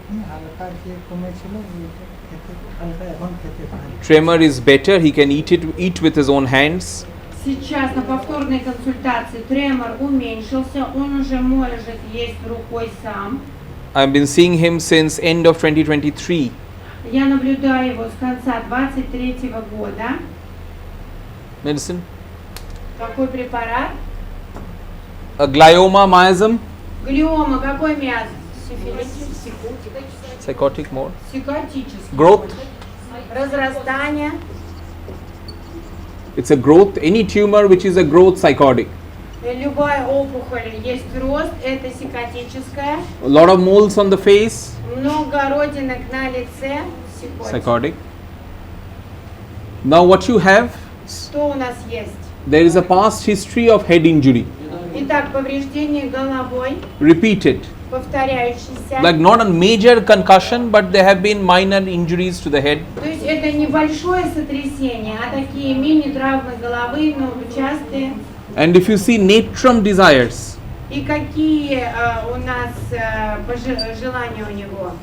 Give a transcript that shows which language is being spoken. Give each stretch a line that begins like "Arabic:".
Bangla: হালকা যে কমেছিল খেতে হালকা এখন খেতে পারে।
English: Tremor is better. He can eat with his own hands.
Russian: Сейчас на повторной консультации тремор уменьшился, он уже может есть рукой сам.
English: I've been seeing him since end of 2023.
Russian: Я наблюдаю его с конца 23 года.
English: Medicine?
Russian: Какой препарат?
English: A glioma, miasm,
Russian: Глиома, какой миазм? Сифилитис,
English: psychotic more.
Russian: сикотический.
English: Growth,
Russian: Разрастание.
English: it's a growth, any tumor which is a growth psychotic.
Russian: Любая опухоль есть рост, это сикотическая.
English: A lot of moles on the face,
Russian: Много родинок на лице, сикотик.
English: psychotic. Now what you have,
Russian: Что у нас есть?
English: there is a past history of head injury,
Russian: Итак, повреждение головой,
English: repeated.
Russian: повторяющийся.
English: Like not a major concussion, but there have been minor injuries to the head.
Russian: То есть это небольшое сотрясение, а такие мини-травмы головы, но частые.
English: And if you see natrum desires,
Russian: И какие у нас желания у него?